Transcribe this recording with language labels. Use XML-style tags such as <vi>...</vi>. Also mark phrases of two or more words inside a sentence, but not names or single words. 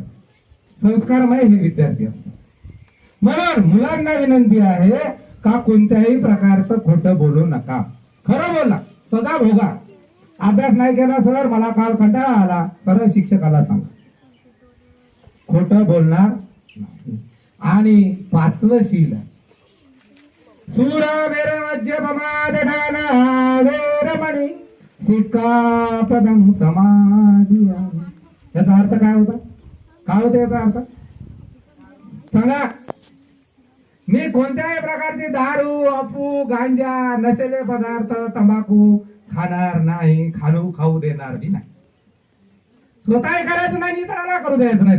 <mr>संस्कारमय हे विद्यार्थी असतात. म्हणून मुलांना विनंती आहे का कोणत्याही प्रकारचं खोटं बोलू नका. खरं बोला, सजा भोगा. अभ्यास नाही केला सर, मला काल कंटाळा आला, सरळ शिक्षकाला सांगा. खोटं बोलणार नाही. आणि 5वं शील आहे,</mr> <pi>सूरा वेर मध्य पमादठाना वेरमणी शिक्कापदं समाधियामि.</pi> <mr>याचा अर्थ काय होता? काय होता याचा अर्थ सांगा. मी कोणत्याही प्रकारची दारू, अफू, गांजा, नशेले पदार्थ, तंबाखू खाणार नाही, खाऊ देणार बी नाही. स्वतः करायचं नाही, इतरांना करू द्यायचं नाही.</mr>